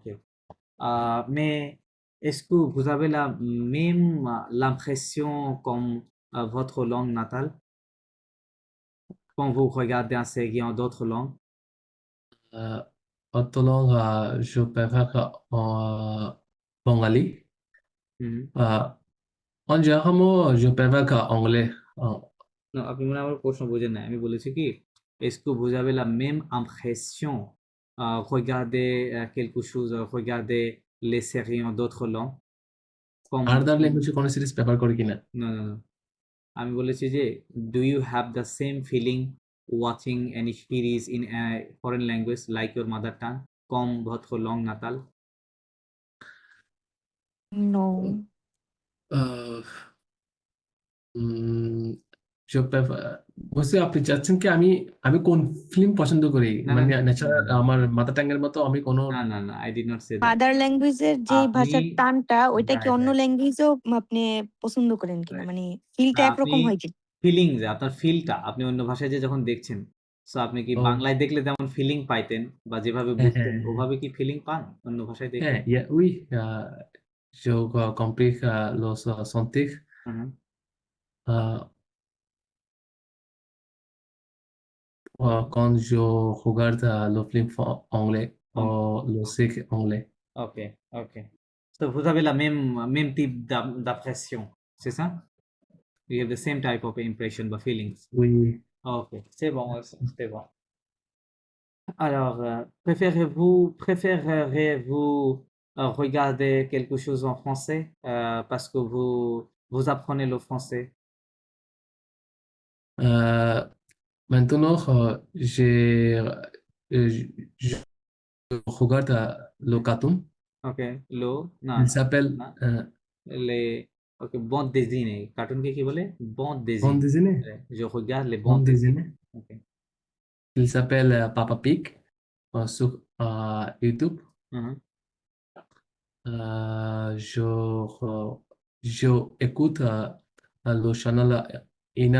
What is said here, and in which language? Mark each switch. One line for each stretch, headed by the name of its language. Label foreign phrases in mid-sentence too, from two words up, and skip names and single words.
French: Mais est-ce que vous avez la même l'impression comme votre langue natale quand vous regardez une série en d'autres langues? Euh, Autre langue, je prépare bengali. Mhm. Euh, En général, je prépare anglais. Non,
Bangla: আপনি মনে হয় আমার প্রশ্ন বুঝেন নাই। আমি বলেছি কি,
French: est-ce que vous avez la même impression regarder quelque chose, regarder les séries en d'autres langues comme
English: Other language
Bangla: কোনো সিরিজ প্রেফার করি কিনা?
French: non, non, non.
Bangla: আমি বলেছি যে
English: do you have the same feeling watching any series in a foreign language like your mother tongue
French: comme votre langue natale?
English: No.
Bangla: আহ, উম,
French: je prepare
Bangla: বলছি আপনি চাচ্ছেন কি আমি আমি কোন ফিল্ম পছন্দ করি, না না মানে না ন্যাচারাল আমার
English: mother tongue
Bangla: এর মতো আমি কোনো না না না,
English: I did not say that. mother language
Bangla: যে আপনি ভাষার টানটা ওইটা কি
English: right,
Bangla: অন্য
English: right,
Bangla: ল্যাঙ্গুয়েজেও আপনি পছন্দ করেন কিনা,
English: right.
Bangla: মানে ফিলটা না, আপনি একরকম হয় কি? ফিলিং, যে আপনার ফিলটা আপনি অন্য ভাষায় যে যখন দেখছেন, সো আপনি কি ও বাংলায় দেখলে যেমন ফিলিং পাইতেন বা যেভাবে হ্যাঁ হ্যাঁ বুঝতেন হ্যাঁ ওভাবে কি ফিলিং পান অন্য ভাষায় দেখলে?
French: হ্যাঁ oui, je compris los sentir
Bangla: হুম,
French: euh, quand je regarde le film anglais
Bangla: হুম,
French: ou le série anglais.
English: ok, ok.
French: So vous avez la même type d'impression, c'est ça?
English: You have the same type of impression বা feelings.
French: Oui. Ok, c'est bon, ouais, c'est bon. Alors, préféreriez-vous regarder quelque chose en français parce que vous apprenez le français? Euh, Maintenant, je regarde le cartoon.
Bangla: Ok, না
French: Il
Bangla: না
French: s'appelle না, les ok, bande dessinée,
Bangla: কার্টুনকে কি বলে?
French: bande Bande dessinée. dessinée. Ouais, je regarde les bandes Bande dessinées. dessinée. Ok, Il s'appelle Papa Pig sur YouTube. Mhm. Je écoute le channel Inner